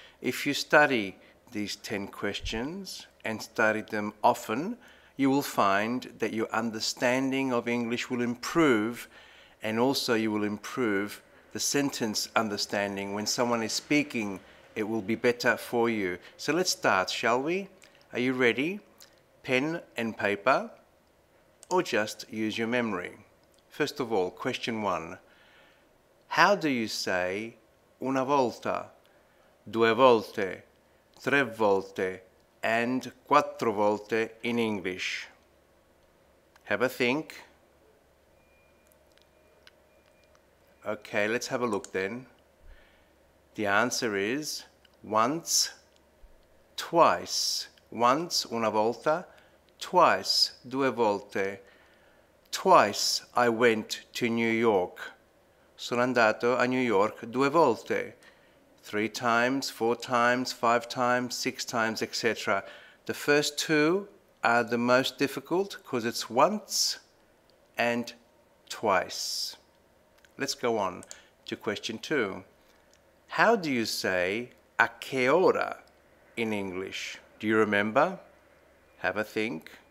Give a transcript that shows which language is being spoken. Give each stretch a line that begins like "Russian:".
English: If you study these 10 questions and study them often, you will find that your understanding of English will improve, and also you will improve the sentence understanding. When someone is speaking, it will be better for you. So let's start, shall we? Are you ready? Pen and paper, or just use your memory? First of all, question 1. How do you say
Italian: una volta, due volte, tre volte,
English: and
Italian: quattro volte
English: in English? Have a think. Okay, let's have a look then. The answer is once, twice. Once,
Italian: una volta.
English: Twice,
Italian: due volte.
English: Twice I went to New York.
Italian: Sono andato a New York due volte.
English: 3 times, 4 times, 5 times, 6 times, etc. The first two are the most difficult because it's once and twice. Let's go on to question 2. How do you say
Italian: a che ora
English: in English? Do you remember? Have a think.